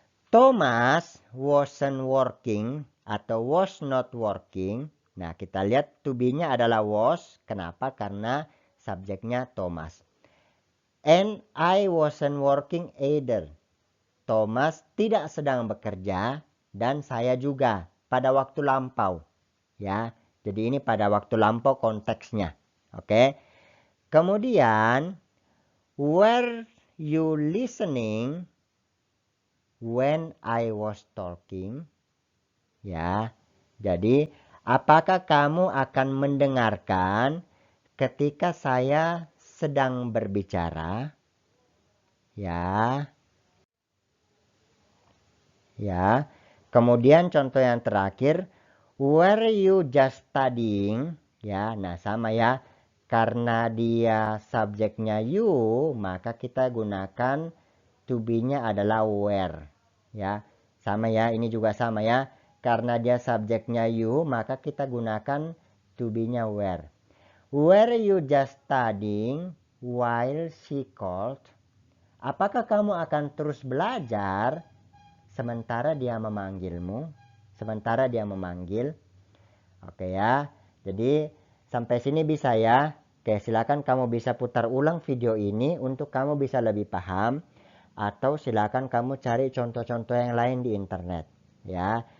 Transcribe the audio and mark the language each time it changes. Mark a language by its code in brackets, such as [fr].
[en] Thomas wasn't working atau was not working. [id] Nah, kita lihat to be-nya adalah was. Kenapa? Karena subjeknya Thomas. [en] And I wasn't working either. [id] Thomas tidak sedang bekerja dan saya juga pada waktu lampau. Ya, jadi ini pada waktu lampau konteksnya. Oke. [en] Kemudian, were you listening when I was talking? [id] Ya. Jadi, apakah kamu akan mendengarkan ketika saya sedang berbicara? Ya. Ya. Kemudian contoh yang terakhir, [en] were you just studying? [id] Ya, nah sama ya. Karena dia subjeknya you, maka kita gunakan to be-nya adalah were. Ya, sama ya, ini juga sama ya. Karena dia subjeknya you, maka kita gunakan to be-nya were. [en] Were you just studying while she called? [id] Apakah kamu akan terus belajar sementara dia memanggilmu? Sementara dia memanggil. Oke ya. Jadi sampai sini bisa ya. Oke, silakan kamu bisa putar ulang video ini untuk kamu bisa lebih paham, atau silakan kamu cari contoh-contoh yang lain di internet, ya.